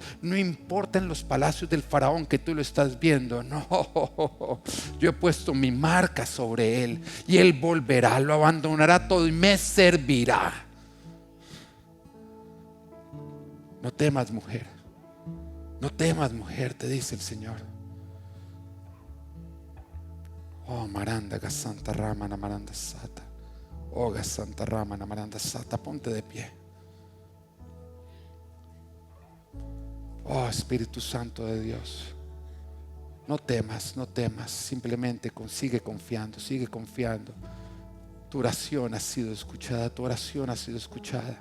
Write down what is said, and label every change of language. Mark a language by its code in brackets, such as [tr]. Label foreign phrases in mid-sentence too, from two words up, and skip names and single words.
[es] No importa en los palacios del faraón que tú lo estás viendo, no, yo he puesto mi marca sobre él y él volverá, lo abandonará todo y me servirá. No temas, mujer. No temas, mujer, te dice el Señor. Oh, Maranda, Gasanta Rama, Namaranda Sata. Oh, Gasanta Rama, Namaranda Sata. Ponte de pie. Oh, Espíritu Santo de Dios. No temas, no temas. Simplemente sigue confiando, sigue confiando. Tu oración ha sido escuchada, tu oración ha sido escuchada.